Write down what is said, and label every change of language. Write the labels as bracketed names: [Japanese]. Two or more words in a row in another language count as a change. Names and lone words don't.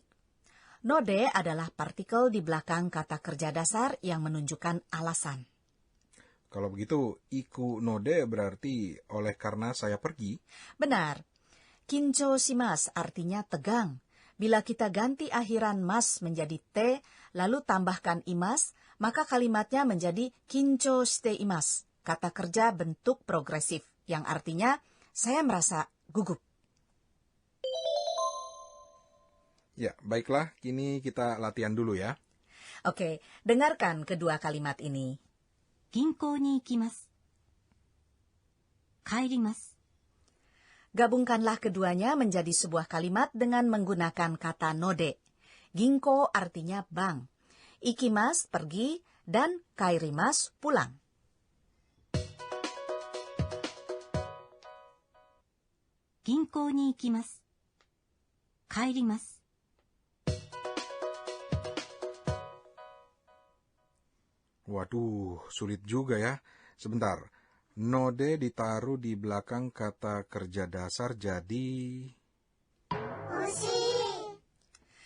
[Indonesian] Node adalah partikel di belakang kata kerja dasar yang menunjukkan alasan. Kalau begitu, [Japanese] 行くので [Indonesian] berarti oleh karena saya pergi? Benar. [Japanese] 緊張します [Indonesian] artinya tegang. Bila kita ganti akhiran mas menjadi te, lalu tambahkan imas, maka kalimatnya menjadi [Japanese] 緊張しています. [Indonesian] Kata kerja bentuk progresif, yang artinya saya merasa gugup. Ya, baiklah, kini kita latihan dulu ya. Oke, dengarkan kedua kalimat ini. [Japanese] 銀行に行きます。帰ります。 [Indonesian] Gabungkanlah keduanya menjadi sebuah kalimat dengan menggunakan kata node. Ginko artinya bank. Ikimas pergi dan kairimas pulang. [Japanese] 銀行に行きます. 帰ります. [Indonesian] Waduh, sulit juga ya. Sebentar, node ditaruh di belakang kata kerja dasar jadi...